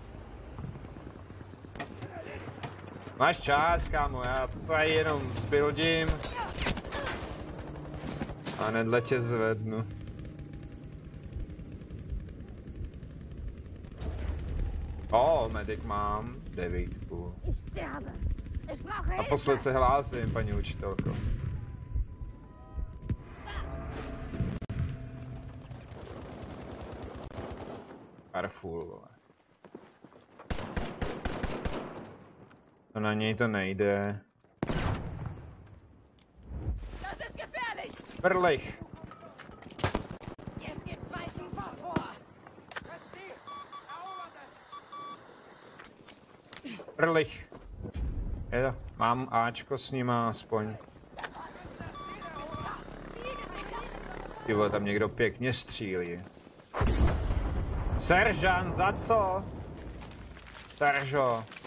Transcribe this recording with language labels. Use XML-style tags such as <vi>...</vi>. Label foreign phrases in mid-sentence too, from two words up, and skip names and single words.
<cs>Máš čas, kámo, já to tady jenom zbuildím. A nedle tě zvednu. Medic mám 9.</cs> <de>Ich sterbe. Ich brauche Hilfe.</de> <cs>Naposled se hlásím, paní učitelko. Careful, vole. To na něj to nejde.</cs> <de>Das ist gefährlich. Vrlich. Jetzt gibt's weißen Phosphor. Vrlich.</de> <cs>Jo, mám Ačko s nima aspoň. Ty vole, tam někdo pěkně střílí. Seržant, za co? Seržo.</cs>